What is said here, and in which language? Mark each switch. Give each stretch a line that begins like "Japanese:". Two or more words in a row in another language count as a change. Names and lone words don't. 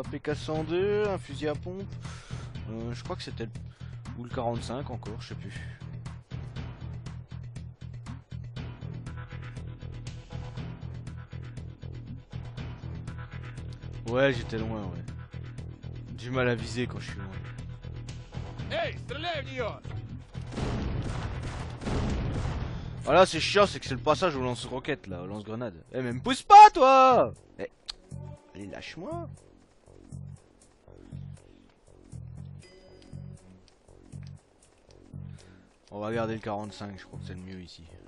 French: PK-102, un fusil à pompe. Je crois que c'était le... Ou le 45 encore, je sais plus. Ouais, j'étais loin, ouais. Du mal à viser quand je suis loin.
Russian: Эй, стреляй в нее!
French: Voilà, c'est chiant, c'est que c'est le passage au lance-roquette, là, au lance-grenade. Eh, mais me pousse pas, toi! Eh, allez, lâche-moi! On va garder le 45, je crois que c'est le mieux ici.